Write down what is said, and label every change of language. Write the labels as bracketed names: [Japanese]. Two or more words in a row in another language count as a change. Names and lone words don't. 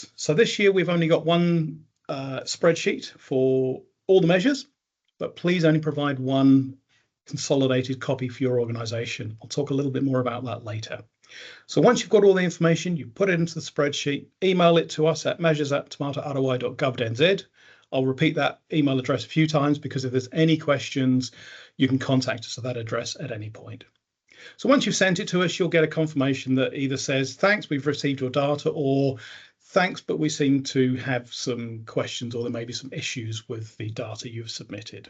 [English] So this year we've only got one spreadsheet for all the measures, but please only provide one consolidated copy for your organisation. I'll talk a little bit more about that later. So once you've got all the information, you put it into the spreadsheet, email it to us at measures@taumataarowai.govt.nz. I'll repeat that email address a few times, because if there's any questions, you can contact us at that address at any point. So once you've sent it to us, you'll get a confirmation that either says, thanks, we've received your data, or thanks, but we seem to have some questions, or there may be some issues with the data you've submitted.